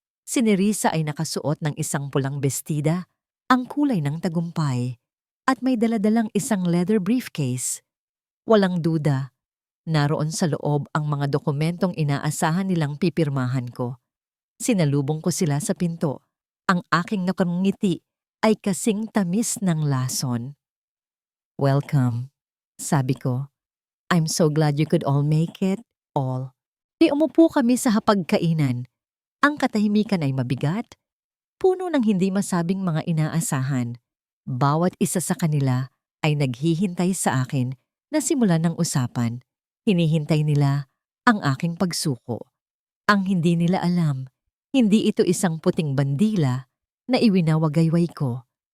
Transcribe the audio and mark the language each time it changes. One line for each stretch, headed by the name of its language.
Filipino: Si Nerissa ay nakasuot ng isang pulang bestida, ang kulay ng tagumpay, at may daladalang isang leather briefcase. Walang duda, naroon sa loob ang mga dokumentong inaasahan nilang pipirmahan ko. Sinalubong ko sila sa pinto. Ang aking nakangiti ay kasing tamis ng lason.
English: Welcome,
Filipino: sabi ko.
English: I'm so glad you could all make it, all.
Filipino: Di umupo kami sa hapagkainan. Ang katahimikan ay mabigat, puno ng hindi masabing mga inaasahan. Bawat isa sa kanila ay naghihintay sa akin na simulan ng usapan. Hinihintay nila ang aking pagsuko. Ang hindi nila alam, hindi ito isang puting bandila na iwinawagayway ko.